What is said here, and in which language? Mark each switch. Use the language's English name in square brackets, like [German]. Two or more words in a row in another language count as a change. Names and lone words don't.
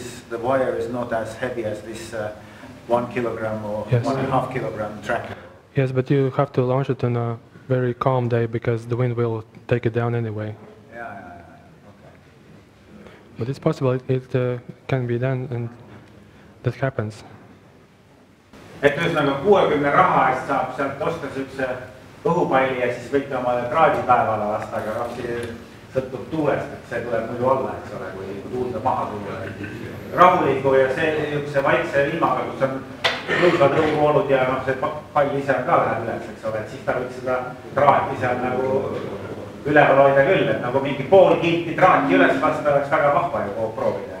[English] The wire is not as heavy as this 1 kilogram or yes. 1.5 kilogram tracker. Yes, but you have to launch it on a very calm day because the wind will take it down anyway. Okay. But it's possible, it can be done, and that happens. [Estonian] Et ühesõnaga 60 raha eest saab sealt osta sellise õhupalli ja siis võite omale traadipäevale lasta, aga sõltub tuulest, et see tuleb muidu alla, eks ole, kui tuulda maha tuua. Rahuliku ja see vaikse ilmaga, kus on lõusvad õhuvoolud ja see pall ise on ka läheb üles, eks ole, et siis ta võiks seda traati seal nagu üleval hoida küll, et nagu mingi pool kilti traati üles lasta oleks väga vahva ju proovida.